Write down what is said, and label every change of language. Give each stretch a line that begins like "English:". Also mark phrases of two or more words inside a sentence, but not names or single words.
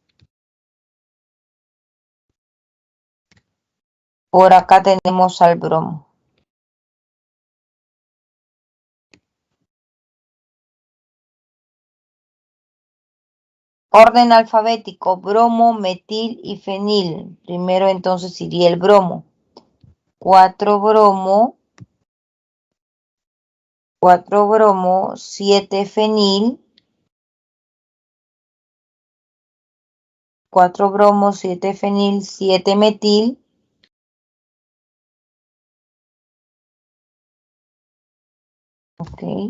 Spanish: Por acá tenemos al bromo. Orden alfabético, bromo, metil y fenil. Primero entonces iría el bromo. 4 bromo, 4 bromo, 7 fenil, 4 bromo, 7 fenil, 7 metil. Ok.